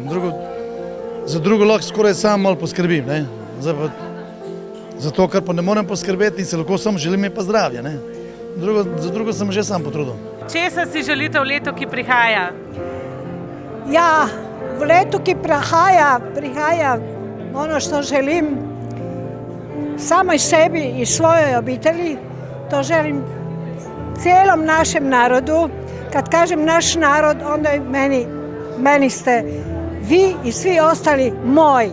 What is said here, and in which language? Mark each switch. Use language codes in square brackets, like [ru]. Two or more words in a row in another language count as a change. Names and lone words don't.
[sl] Za drugo lahko skoraj sam malo poskrbim, ne? Za to, kar pa ne morem poskrbeti in se lahko samo želim, je pa zdravje, ne? Za drugo sem že sam potrudil. Česa si želite v letu, ki prihaja? Ja, v letu, ki prihaja [hr] ono što želim samoj sebi i svojoj obitelji, to želim cijelom našem narodu. Kad kažem naš narod, onda meni ste vi i svi ostali moji.